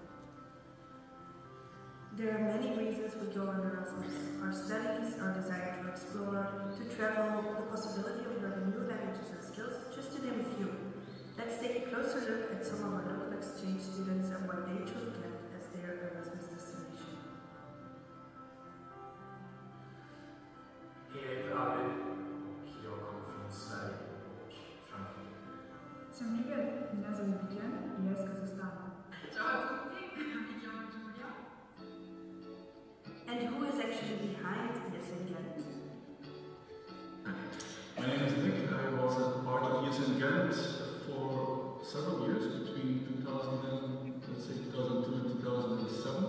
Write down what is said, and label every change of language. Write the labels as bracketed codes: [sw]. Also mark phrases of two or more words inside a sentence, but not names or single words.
[en] There are many reasons we go on Erasmus. Our studies, our desire to explore, to travel, the possibility of learning new languages and skills, just to name a few. Let's take a closer look at some of our local exchange students and why they chose Ghent as their Erasmus destination. [sv] Hej, jag heter Arvid och jag kommer från Sverige och Frankrike. [ru] Всем привет, меня зовут Бекен, и я из Казахстана. [en] And who is actually behind ESN Ghent? My name is Nick. I was a part of ESN Ghent for several years, between 2002 and 2007.